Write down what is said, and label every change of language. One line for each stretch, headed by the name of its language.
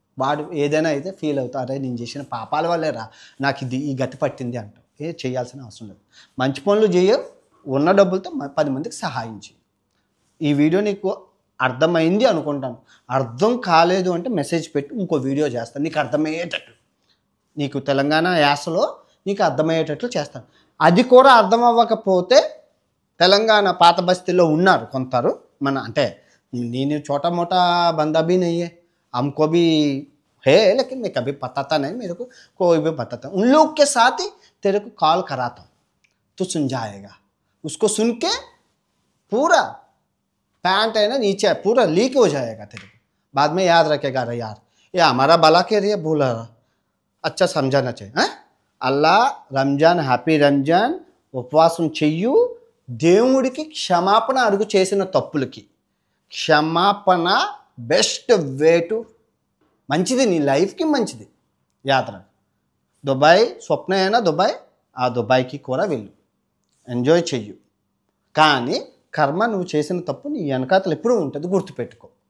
Telugu: వాడు ఏదైనా అయితే ఫీల్ అవుతావు, అరే నేను చేసిన పాపాల వల్లే రా నాకు ఈ గతి పట్టింది అంటావు. చేయాల్సిన అవసరం లేదు. మంచి పనులు చేయవు, ఉన్న డబ్బులతో 10 మందికి సహాయం చేయి. ఈ వీడియో నీకు అర్థమైంది అనుకుంటాను. అర్థం కాలేదు అంటే మెసేజ్ పెట్టి ఇంకో వీడియో చేస్తాను, నీకు అర్థమయ్యేటట్లు, నీకు తెలంగాణ యాసలో నీకు అర్థమయ్యేటట్లు చేస్తాను. అది కూడా అర్థం అవ్వకపోతే తెలంగాణ పాత బస్తీలో ఉన్నారు కొందరు, మన అంటే నేను
Hindi: छोटा मोटा बंदा भी नहीं है, हमको भी है, लेकिन मैं कभी बताता नहीं, मेरे को कोई भी बताता, उन लोग के साथ ही तेरे को कॉल कराता हूँ, तो सुन जाएगा. उसको सुन के पूरा पैंट है ना नीचे पूरा लीक हो जाएगा तेरे को, बाद में याद रखेगा अरे यार ये हमारा भला के लिए बोला रहा, अच्छा समझाना चाहिए।
Telugu: అల్లా రంజాన్ హ్యాపీ రంజాన్ ఉపవాసం చెయ్యు, దేవుడికి క్షమాపణ అడుగు చేసిన తప్పులకి క్షమాపణ బెస్ట్ వే టు, మంచిది నీ లైఫ్కి మంచిది యాత్ర। దుబాయ్ స్వప్న అయినా దుబాయ్, ఆ దుబాయ్కి కూడా వెళ్ళు, ఎంజాయ్ చెయ్యు, కానీ కర్మ నువ్వు చేసిన తప్పు నీ వెనకాతలు ఎప్పుడూ ఉంటుంది, గుర్తుపెట్టుకో।